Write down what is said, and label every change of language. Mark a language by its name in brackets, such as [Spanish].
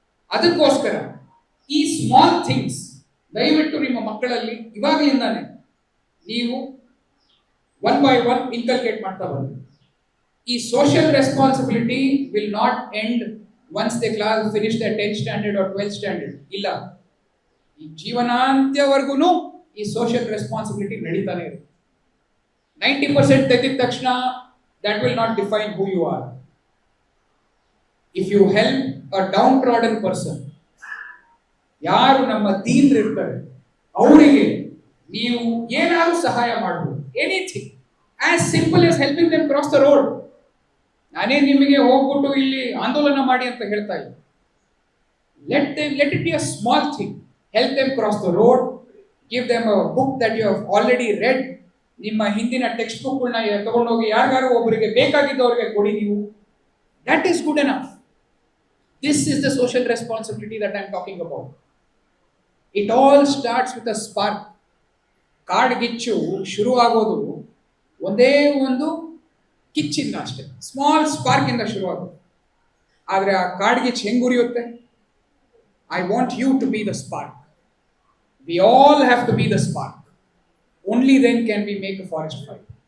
[Kannada] ಅದಕ್ಕೋಸ್ಕರ ಈ small things ದಯವಿಟ್ಟು ನಿಮ್ಮ ಮಕ್ಕಳಲ್ಲಿ ಇವಾಗಲಿಂದಾನೆ ನೀವು ಒನ್ ಬೈ ಒನ್ ಇನ್ಕಲ್ಕೇಟ್ ಮಾಡ್ತಾ ಬನ್ನಿ. [English] ಈ social responsibility will not end once they class finish the 10th standard or 12th standard. [Kannada] ಇಲ್ಲ, ಈ ಜೀವನಾಂತ್ಯವರೆಗೂ ಈ ಸೋಷಿಯಲ್ ರೆಸ್ಪಾನ್ಸಿಬಿಲಿಟಿ ನಡೀತಾನೆ ಇರುತ್ತೆ. [English] 90% [Kannada] ತೆಗೆದ ತಕ್ಷಣ [English] that will not define who you are. If you help a downtrodden person, [Kannada] ಯಾರು ನಮ್ಮ ದೀನರು ಇರ್ತಾರೆ ಅವರಿಗೆ ನೀವು ಏನಾದರೂ ಸಹಾಯ ಮಾಡಬಹುದು, [English] Anything as simple as helping them cross the road. [Kannada] ನಾನೇ ನಿಮಗೆ ಹೋಗ್ಬಿಟ್ಟು ಇಲ್ಲಿ ಆಂದೋಲನ ಮಾಡಿ ಅಂತ ಹೇಳ್ತಾ ಇಲ್ಲ. [English] Let it be a small thing. Help them cross the road, give them a book that you have already read. [Kannada] ನಿಮ್ಮ ಹಿಂದಿನ ಟೆಕ್ಸ್ಟ್ ಬುಕ್ಗಳನ್ನ ತಗೊಂಡೋಗಿ ಯಾರಿಗಾರು ಒಬ್ಬರಿಗೆ ಬೇಕಾಗಿದ್ದವರಿಗೆ ಕೊಡಿ ನೀವು. [English] That is good enough. This is the social responsibility that I am talking about. It all starts with a spark. [Kannada] ಕಾಡ್ಗಿಚ್ಚು ಶುರು ಆಗೋದು ಒಂದೇ ಒಂದು ಕಿಚ್ಚಿಂದ ಅಷ್ಟೇ, [English] small spark [Kannada] ಇಂದ ಶುರು ಆಗೋದು. ಆದರೆ ಆ ಕಾಡ್ಗಿಚ್ಚು ಹೆಂಗ್ ಉರಿಯುತ್ತೆ? [English] I want you to be the spark. We all have to be the spark. Only then can we make a forest fire.